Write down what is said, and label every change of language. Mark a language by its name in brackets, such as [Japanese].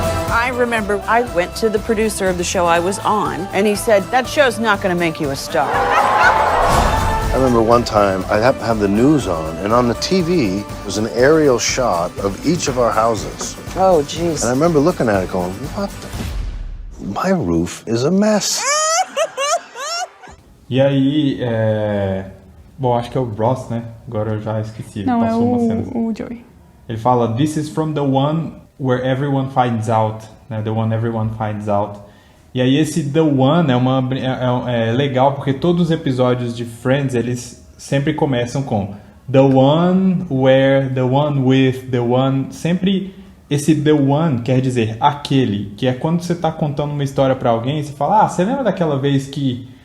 [English] I remember I went to the producer of the show I was on, and he said, that show's not going to make you a star. I remember one time I happened to have the news on, and on the TV was an aerial shot of each of our houses. Oh, jeez. And I remember looking at it going, what the... My roof is a mess. [Portuguese] E aí, bom, acho que é o Ross, né? Agora eu já esqueci. Não, passou uma cena. o Joey. Ele fala, [English] this is from the one where everyone finds out, [Portuguese] né? [English] The one everyone finds out. [Portuguese] E aí esse the one é legal porque todos os episódios de Friends, eles sempre começam com [English] the one where, the one with, the one... [Portuguese] Sempre esse the one quer dizer aquele, que é quando você está contando uma história para alguém e você fala, você lembra daquela vez que...